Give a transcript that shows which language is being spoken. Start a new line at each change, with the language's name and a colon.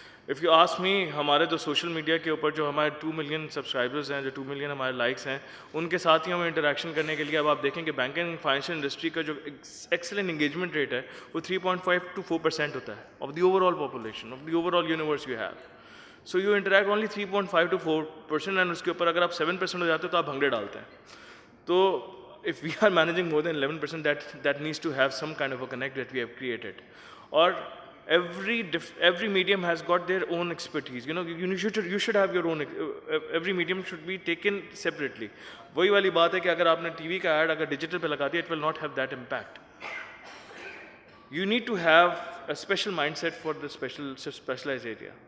English: if you ask me,
Hindi: हमारे जो social media के ऊपर जो हमारे 2 मिलियन सब्सक्राइबर्स हैं, जो 2 मिलियन हमारे लाइक्स हैं, उनके साथ ही हमें इंटरेक्शन करने के लिए अब आप देखें कि
English: banking and financial industry
Hindi: का जो
English: excellent engagement rate
Hindi: है वो 3.5 to 4% होता है
English: Of the overall population, of the overall universe you have. So you interact only 3.5 to 4%, and
Hindi: उसके ऊपर अगर आप 7% हो जाते हो तो आप भंगड़े डालते हैं. तो
English: if we are managing more than 11%, that needs to have some kind of a connect that we have created. और every medium has got their own expertise. You should have your own. Every medium should be taken separately.
Hindi: वही वाली बात है कि अगर आपने TV का ad अगर digital पे लगा दिया,
English: it will not have that impact. You need to have a special mindset for the specialized area.